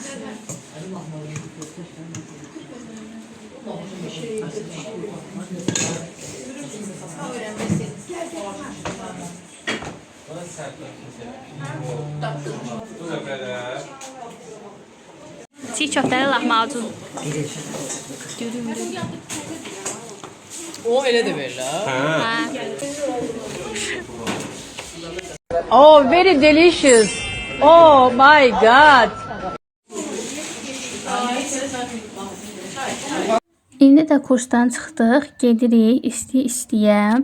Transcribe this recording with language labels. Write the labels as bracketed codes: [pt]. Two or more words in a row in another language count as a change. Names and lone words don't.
[az] Bu da belə. Çiğ köftəli lahmacun. O elə də verirlər. Hə. [en] Oh, very delicious. Oh my god. [az] İndi də kursdan çıxdıq, gedirik isti-istiyə.